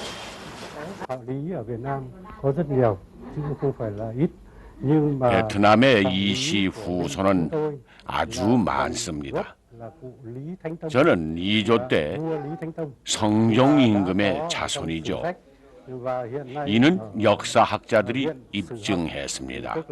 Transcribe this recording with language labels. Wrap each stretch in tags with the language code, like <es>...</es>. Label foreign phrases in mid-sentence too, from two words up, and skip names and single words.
<vi>Đạo lý ở Việt Nam có rất nhiều chứ không phải là ít.</vi> <ko>베트남의 이씨 후손은 아주 많습니다. 저는 2조 때 성종 임금의 자손이죠. 이는 역사학자들이 입증했습니다.</ko>